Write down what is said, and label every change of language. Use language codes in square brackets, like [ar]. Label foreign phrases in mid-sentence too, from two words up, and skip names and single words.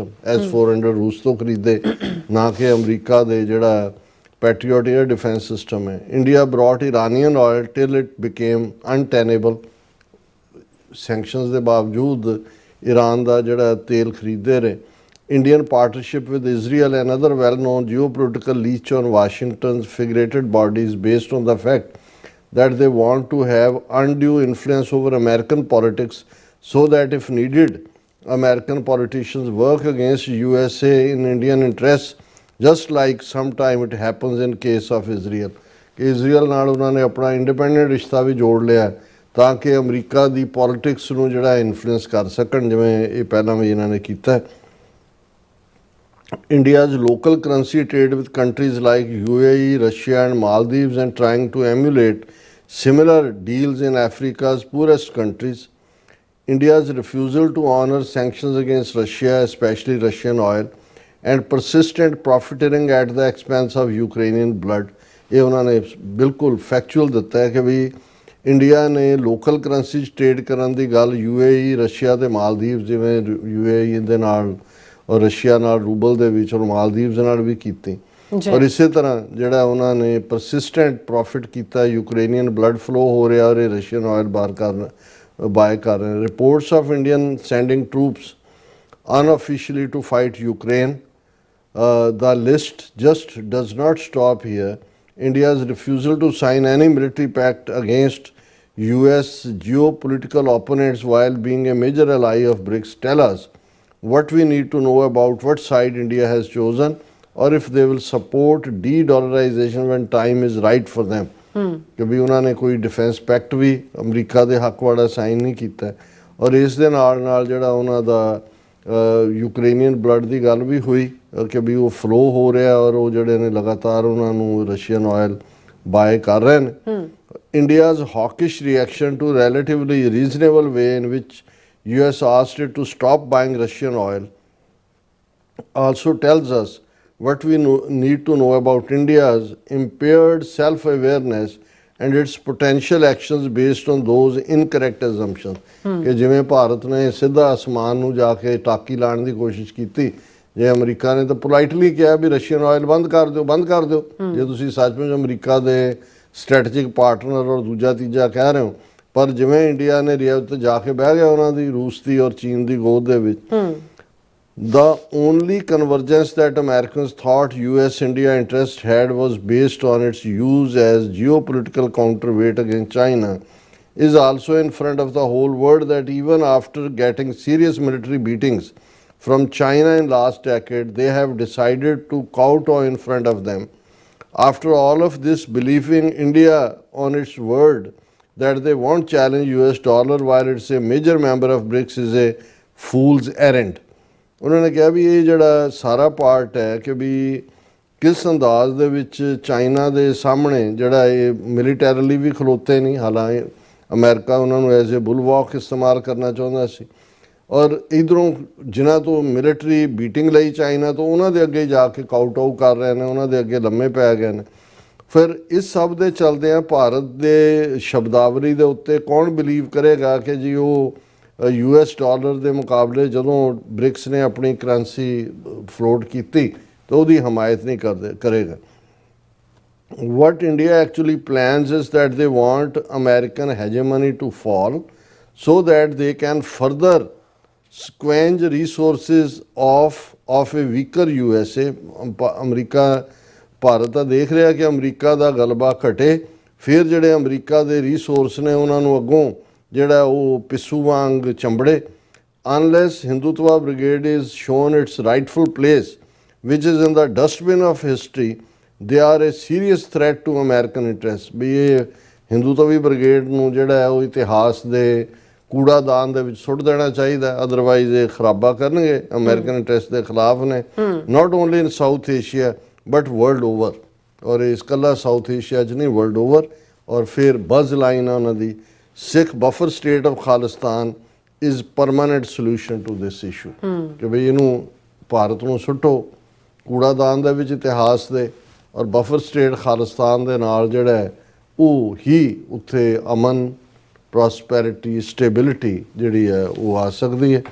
[pa] S-400 ਰੂਸ ਤੋਂ ਖਰੀਦੇ, ਨਾ ਕਿ ਅਮਰੀਕਾ ਦੇ ਜਿਹੜਾ [en] Patriot air defense system [pa] ਹੈ। [en] India brought Iranian oil till it became untenable. [pa] ਸੈਂਕਸ਼ਨਸ ਦੇ ਬਾਵਜੂਦ ਈਰਾਨ ਦਾ ਜਿਹੜਾ ਤੇਲ ਖਰੀਦਦੇ ਰਹੇ। [en] Indian partnership with Israel, another well-known geopolitical leech on Washington's figurated bodies based on the fact that they want to have undue influence over American politics so that if needed, American politicians work against USA in Indian interests, just like sometime it happens in case of Israel. [pa] ਕਿ ਇਜ਼ਰਾਈਲ ਨਾਲ ਉਹਨਾਂ ਨੇ ਆਪਣਾ ਇੰਡੀਪੈਂਡੈਂਟ ਰਿਸ਼ਤਾ ਵੀ ਜੋੜ ਲਿਆ ਤਾਂ ਕਿ ਅਮਰੀਕਾ ਦੀ ਪੋਲਿਟਿਕਸ ਨੂੰ ਜਿਹੜਾ ਇਨਫਲੂਐਂਸ ਕਰ ਸਕਣ, ਜਿਵੇਂ ਇਹ ਪਹਿਲਾਂ ਵੀ ਇਹਨਾਂ ਨੇ ਕੀਤਾ। [en] India's local currency trade with countries like UAE, Russia and Maldives and trying to emulate similar deals in Africa's poorest countries. India's refusal to honor sanctions against Russia, especially Russian oil, and persistent profiteering at the expense of Ukrainian blood. [pa] ਇਹ ਉਹਨਾਂ ਨੇ ਬਿਲਕੁਲ ਫੈਕਚੁਅਲ ਦਿੱਤਾ ਹੈ ਕਿ ਵੀ ਇੰਡੀਆ ਨੇ [en] local currency [pa] 'ਚ ਟ੍ਰੇਡ ਕਰਨ ਦੀ ਗੱਲ UAE, ਰਸ਼ੀਆ ਅਤੇ ਮਾਲਦੀਵ, ਜਿਵੇਂ UAE ਦੇ ਨਾਲ ਔਰ ਰਸ਼ੀਆ ਨਾਲ ਰੂਬਲ ਦੇ ਵਿੱਚ ਔਰ ਮਾਲਦੀਵਸ ਨਾਲ ਵੀ ਕੀਤੀ। ਔਰ ਇਸੇ ਤਰ੍ਹਾਂ ਜਿਹੜਾ ਉਹਨਾਂ ਨੇ [en] persistent profit [pa] ਕੀਤਾ, [en] Ukrainian blood flow [pa] ਹੋ ਰਿਹਾ ਔਰ ਇਹ [en] Russian oil buy [pa] ਕਰ ਰਹੇ। [en] Reports of Indian sending troops unofficially to fight Ukraine. The list just does not stop here. India's refusal to sign any military pact against US geopolitical opponents while being a major ally of BRICS tell us what we need to know about what side India has chosen or if they will support de-dollarization when time is right for them. [pa] ਕਿ ਵੀ ਉਹਨਾਂ ਨੇ ਕੋਈ [en] defense pact [pa] ਵੀ ਅਮਰੀਕਾ ਦੇ ਹੱਕ ਵਾਲਾ ਸਾਈਨ ਨਹੀਂ ਕੀਤਾ। ਔਰ ਇਸ ਦੇ ਨਾਲ ਜਿਹੜਾ ਉਹਨਾਂ ਦਾ [en] Ukrainian blood [pa] ਦੀ ਗੱਲ ਵੀ ਹੋਈ ਕਿ ਵੀ ਉਹ ਫਲੋ ਹੋ ਰਿਹਾ ਔਰ ਉਹ ਜਿਹੜੇ ਨੇ ਲਗਾਤਾਰ ਉਹਨਾਂ ਨੂੰ [en] Russian oil buy [pa] ਕਰ ਰਹੇ ਨੇ। [en] India's hawkish reaction to relatively reasonable way in which US asked it to stop buying Russian oil also tells us what we need to know about India's impaired self-awareness and its potential actions based on those incorrect assumptions. [pa] ਕਿ ਜਿਵੇਂ ਭਾਰਤ ਨੇ ਸਿੱਧਾ ਅਸਮਾਨ ਨੂੰ ਜਾ ਕੇ ਟਾਕੀ ਲਾਉਣ ਦੀ ਕੋਸ਼ਿਸ਼ ਕੀਤੀ, ਜੇ ਅਮਰੀਕਾ ਨੇ ਤਾਂ ਪੋਲਾਈਟਲੀ ਕਿਹਾ ਵੀ [en] Russian oil [pa] ਬੰਦ ਕਰ ਦਿਓ ਜੇ ਤੁਸੀਂ ਸੱਚਮੁੱਚ ਅਮਰੀਕਾ ਦੇ [en] strategic partner [pa] ਔਰ ਦੂਜਾ ਤੀਜਾ ਕਹਿ ਰਹੇ ਹੋ। ਪਰ ਜਿਵੇਂ ਇੰਡੀਆ ਨੇ ਰਿਆਇਤ ਜਾ ਕੇ ਬਹਿ ਗਿਆ ਉਹਨਾਂ ਦੀ ਰੂਸ ਦੀ ਔਰ ਚੀਨ ਦੀ ਗੋਦ ਦੇ ਵਿੱਚ। [en] The only convergence that Americans thought US-India interest had was based on its use as geopolitical counterweight against China is also in front of the whole world that even after getting serious military beatings from China in last decade, they have decided to kowtow in front of them. After all of this, believing India on its word that they won't challenge US dollar while it's a major member of BRICS is a fool's errand. [pa] ਉਹਨਾਂ ਨੇ ਕਿਹਾ ਵੀ ਇਹ ਜਿਹੜਾ ਸਾਰਾ ਪਾਰਟ ਹੈ ਕਿ ਵੀ ਕਿਸ ਅੰਦਾਜ਼ ਦੇ ਵਿੱਚ ਚਾਈਨਾ ਦੇ ਸਾਹਮਣੇ ਜਿਹੜਾ ਇਹ ਮਿਲੀਟੈਰਲੀ ਵੀ ਖਲੋਤੇ ਨਹੀਂ, ਹਾਲਾਂਕਿ ਅਮਰੀਕਾ ਉਹਨਾਂ ਨੂੰ [en] as a bulwark [pa] ਇਸਤੇਮਾਲ ਕਰਨਾ ਚਾਹੁੰਦਾ ਸੀ, ਔਰ ਇੱਧਰੋਂ ਜਿਨ੍ਹਾਂ ਤੋਂ [en] military beating [pa] ਲਈ ਚਾਈਨਾ ਤੋਂ ਉਹਨਾਂ ਦੇ ਅੱਗੇ ਜਾ ਕੇ [en] kowt out [pa] ਕਰ ਰਹੇ ਨੇ, ਉਹਨਾਂ ਦੇ ਅੱਗੇ ਲੰਮੇ ਪੈ ਗਏ ਨੇ। ਫਿਰ ਇਸ ਸਭ ਦੇ ਚਲਦਿਆਂ ਭਾਰਤ ਦੇ ਸ਼ਬਦਾਵਲੀ ਦੇ ਉੱਤੇ ਕੌਣ ਬਿਲੀਵ ਕਰੇਗਾ ਕਿ ਜੀ ਉਹ [en] US dollar [pa] ਦੇ ਮੁਕਾਬਲੇ ਜਦੋਂ ਬ੍ਰਿਕਸ ਨੇ ਆਪਣੀ [en] currency float [pa] ਕੀਤੀ ਤਾਂ ਉਹਦੀ ਹਮਾਇਤ ਨਹੀਂ ਕਰੇਗਾ। [en] What India actually plans is that they want American hegemony to fall so that they can further squander resources of a weaker USA. [pa] ਅਮਰੀਕਾ ਭਾਰਤ ਤਾਂ ਦੇਖ ਰਿਹਾ ਕਿ ਅਮਰੀਕਾ ਦਾ ਗਲਬਾ ਘਟੇ, ਫਿਰ ਜਿਹੜੇ ਅਮਰੀਕਾ ਦੇ ਰਿਸੋਰਸ ਨੇ ਉਹਨਾਂ ਨੂੰ ਅੱਗੋਂ ਜਿਹੜਾ ਉਹ ਪਿੱਸੂ ਵਾਂਗ ਚੰਬੜੇ। [en] Unless Hindutva brigade is shown its rightful place, which is in the dustbin of history, they are a serious threat to American interests. [pa] ਵੀ ਇਹ ਹਿੰਦੂ ਤਾਂ ਵੀ ਬ੍ਰਿਗੇਡ ਨੂੰ ਜਿਹੜਾ ਹੈ ਉਹ ਇਤਿਹਾਸ ਦੇ ਕੂੜਾਦਾਨ ਦੇ ਵਿੱਚ ਸੁੱਟ ਦੇਣਾ ਚਾਹੀਦਾ, ਅਦਰਵਾਈਜ਼ ਇਹ ਖਰਾਬਾ ਕਰਨਗੇ, [en] American interest [pa] ਦੇ ਖਿਲਾਫ ਨੇ, [en] not only in South Asia but world over. [pa] ਔਰ ਇਸ ਇਕੱਲਾ ਸਾਊਥ ਏਸ਼ੀਆ 'ਚ ਨਹੀਂ, [en] world over. [pa] ਔਰ ਫਿਰ [en] buzz line [pa] ਆ ਉਹਨਾਂ ਦੀ, [en] Sikh buffer state of Khalistan is permanent solution to this issue, [pa] ਕਿ ਬਈ ਇਹਨੂੰ ਭਾਰਤ ਨੂੰ ਸੁੱਟੋ ਕੂੜਾਦਾਨ ਦੇ ਵਿੱਚ ਇਤਿਹਾਸ ਦੇ, ਔਰ [en] buffer state [pa] ਖਾਲਿਸਤਾਨ ਦੇ ਨਾਲ ਜਿਹੜਾ ਹੈ ਉਹ ਹੀ ਉੱਥੇ ਅਮਨ, ਪ੍ਰੋਸਪੈਰਿਟੀ, ਸਟੇਬਿਲਿਟੀ ਜਿਹੜੀ ਹੈ ਉਹ ਆ ਸਕਦੀ ਹੈ।